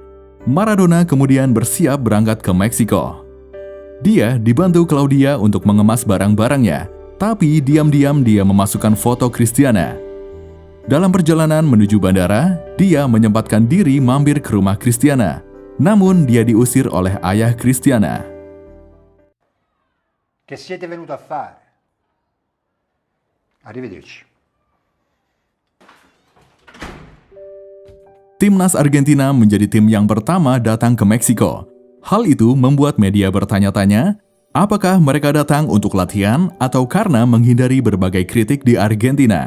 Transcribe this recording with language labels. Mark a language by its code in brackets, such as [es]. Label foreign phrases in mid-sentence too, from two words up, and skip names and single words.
[id] Maradona kemudian bersiap berangkat ke Meksiko. Dia dibantu Claudia untuk mengemas barang-barangnya, tapi diam-diam dia memasukkan foto Cristiana. Dalam perjalanan menuju bandara, dia menyempatkan diri mampir ke rumah Cristiana. Namun dia diusir oleh ayah Cristiana. [it] Che siete venuto a fare? Arrivederci. [id] Timnas Argentina menjadi tim yang pertama datang ke Meksiko. Hal itu membuat media bertanya-tanya, apakah mereka datang untuk latihan atau karena menghindari berbagai kritik di Argentina?